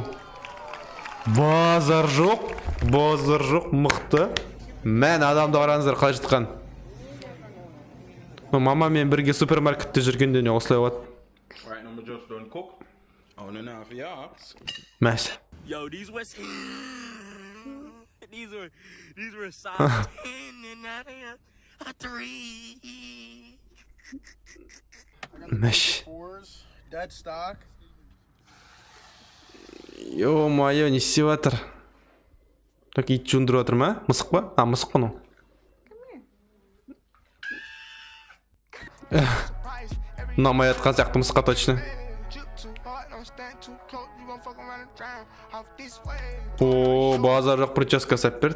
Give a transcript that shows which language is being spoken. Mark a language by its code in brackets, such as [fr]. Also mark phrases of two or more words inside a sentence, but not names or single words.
[kk] Базар жоқ, мықты. Мән, адамды қараңыздар қалай жатқан. Мама мен бірге супермаркетте жүргенде не осылай болады. Мәш. [en] Yo, these were size 10 and a 3. [kk] Мәш. [en] Dead stock. [kk] Ё-майо, не істеп жатыр? Так, ит жуындырып жатыр ма? Мысық па? А, мысық қой. Ұнамай жатқан сияқты мысыққа точно. О, базар жоқ, прическа сәп берді.